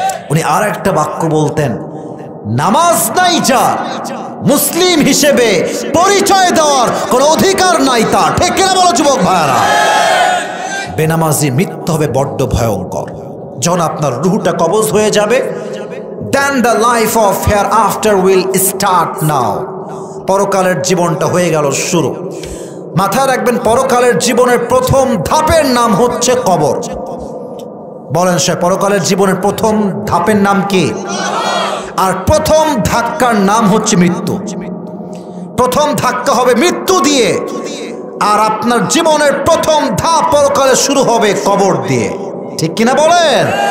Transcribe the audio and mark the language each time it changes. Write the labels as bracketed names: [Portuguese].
[Bangla] উনি আর একটা বাক্য বলতেন, নামাজ নাই যার মুসলিম হিসেবে পরিচয় দেওয়ার কোন অধিকার নাই তার, ঠিক কিনা বলো যুবক ভাইয়ারা? বেনামাজি মৃত্যু হবে বড্ড ভয়ঙ্কর। যখন আপনার রুহটা কবজ হয়ে যাবে, [English] then the life of hereafter will start now. [Bangla] পরকালের জীবনটা হয়ে গেল শুরু। মাথায় রাখবেন, পরকালের জীবনের প্রথম ধাপের নাম হচ্ছে কবর। বলেন সে পরকালের জীবনের প্রথম ধাপের নাম কি? আর প্রথম ধাক্কার নাম হচ্ছে মৃত্যু। প্রথম ধাক্কা হবে মৃত্যু দিয়ে, আর আপনার জীবনের প্রথম ধাপ পরকালে শুরু হবে কবর দিয়ে, ঠিক কিনা বলেন?